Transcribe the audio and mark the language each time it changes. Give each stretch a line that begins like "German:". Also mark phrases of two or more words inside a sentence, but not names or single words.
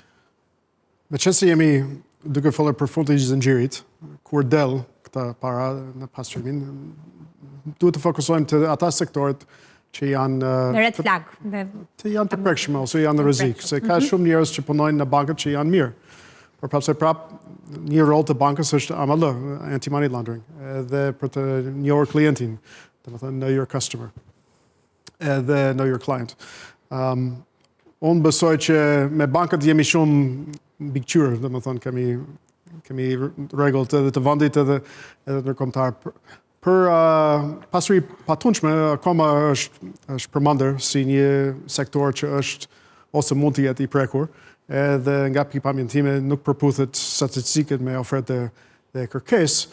Albanian: Meqense jemi duke folur për fundin e zinxhirit, kur del këta para në pastrimin, duhet të fokusohemi te ata sektorët që janë
English: në red flag,
Albanian: të janë të prekshme ose janë në rrezik, se ka shumë njerëz që punojnë në bankat që janë mirë. Por prapse një rol të bankës është AML,
English: anti-money laundering,
Albanian: edhe për të njohur klientin, domethënë
English: know your customer,
Albanian: edhe
English: know your client.
Albanian: Unë besoj që me bankët jemi shumë mbikëqyrë, domethënë kemi rregullt edhe të vendit edhe ndërkombëtar. Për pasuri patundshme akoma është përmendur si një sektor që është ose mund të jetë i prekur, edhe nga pikpamjen time nuk përputhet statistikët me ofertë dhe kërkesë.